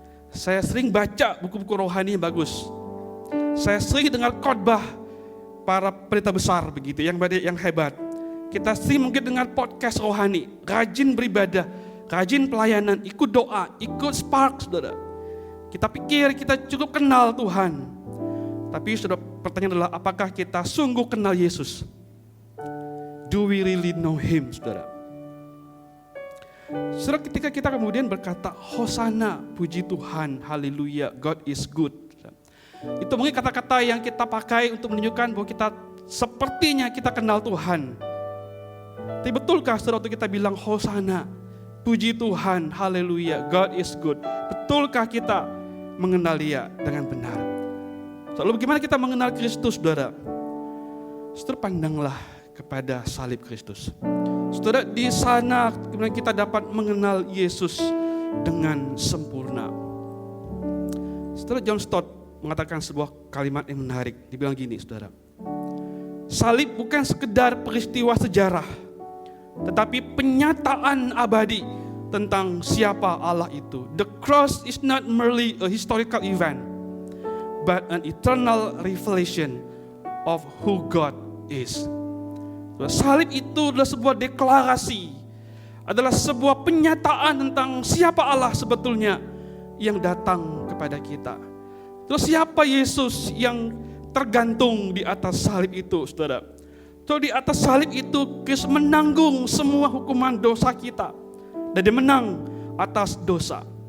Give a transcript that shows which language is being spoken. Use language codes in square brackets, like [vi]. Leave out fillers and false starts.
[id] Saya sering baca buku-buku rohani yang bagus. Saya sering dengar khotbah para pendeta besar begitu, yang hebat. Kita sering mungkin dengar podcast rohani, rajin beribadah, rajin pelayanan, ikut doa, ikut spark, saudara. Kita pikir kita cukup kenal Tuhan. Tapi saudara, pertanyaan adalah apakah kita sungguh kenal Yesus? [en] Do we really know Him, [id] saudara? Saudara, ketika kita kemudian berkata Hosana, puji Tuhan, haleluya, [en] God is good, [id] itu mungkin kata-kata yang kita pakai untuk menunjukkan bahwa kita sepertinya kita kenal Tuhan. Tapi betulkah saudara waktu kita bilang Hosana, puji Tuhan, haleluya, [en] God is good, [id] betulkah kita mengenal Dia dengan benar? Lalu bagaimana kita mengenal Kristus, saudara? Saudara, pandanglah kepada salib Kristus. Saudara, di sana kemudian kita dapat mengenal Yesus dengan sempurna. Saudara, John Stott mengatakan sebuah kalimat yang menarik. Dibilang gini, saudara. Salib bukan sekedar peristiwa sejarah, tetapi penyataan abadi tentang siapa Allah itu. [en] The cross is not merely a historical event, but an eternal revelation of who God is. [id] Salib itu adalah sebuah deklarasi, adalah sebuah penyataan tentang siapa Allah sebetulnya yang datang kepada kita. Terus siapa Yesus yang tergantung di atas salib itu, saudara? So, di atas salib itu Kristus menanggung semua hukuman dosa kita, dan Dia menang atas dosa.